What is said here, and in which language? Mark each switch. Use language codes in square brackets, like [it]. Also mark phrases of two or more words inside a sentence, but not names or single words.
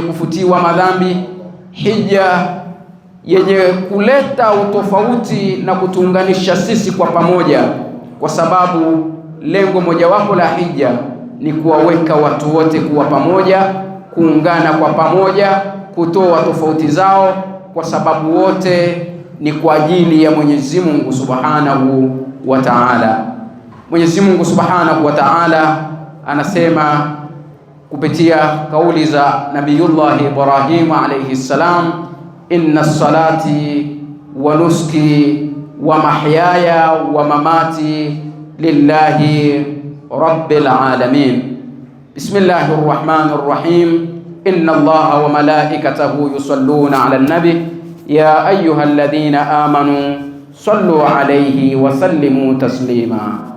[sw] kufutiwa madhambi, hija yenye kuleta utofauti na kutuunganisha sisi kwa pamoja, kwa sababu lengo mojawapo la hija ni kuwaweka watu wote kuwa pamoja, kuungana kwa pamoja, kutoa tofauti zao, kwa sababu wote ni kwa ajili ya Mwenyezi Mungu [ar] سبحانه وتعالى. [sw] Mwenyezi Mungu [ar] سبحانه وتعالى [sw] anasema kupitia kauli za Nabiyullah Ibrahim [ar] عليه السلام, إن صلاتي ونسكي ومحياي ومماتي لله رب العالمين. بسم الله الرحمن الرحيم. إن الله وملائكته يصلون على النبي يا أيها الذين آمنوا صلوا عليه وسلموا تسليما.